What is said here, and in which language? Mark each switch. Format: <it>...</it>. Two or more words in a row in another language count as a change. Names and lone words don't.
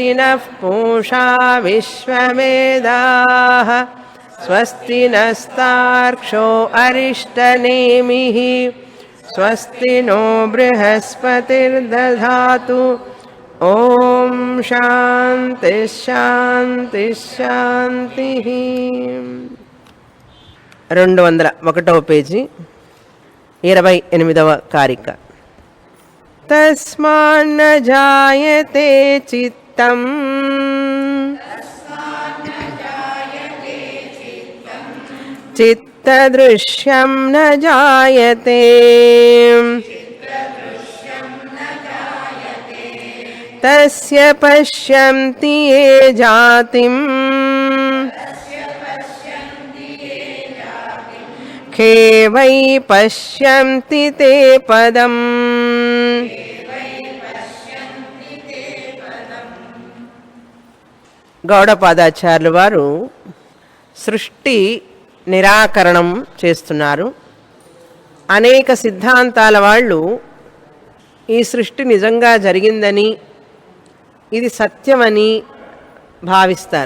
<sa>नः पूषा विश्ववेदाः स्वस्ति नस्तार्क्ष्यो अरिष्टनेमिः स्वस्ति नो बृहस्पतिर्दधातु ओम शांति शांति शांति</sa> <te>201వ పేజీ 28వ కారిక</te> <sa>తస్మాన్న జాయతే చిత్తం చిత్తదృశ్యం న జాయతే तस्य पश्यन्ति ये जातिं खे वै पश्यन्ति ते पदम्</sa> <te>గౌడపాదాచార్యులు వారు సృష్టి నిరాకరణం చేస్తున్నారు. అనేక సిద్ధాంతాల వాళ్ళు ఈ సృష్టి నిజంగా జరిగిందని, ఇది సత్యమని భావిస్తారు.</te>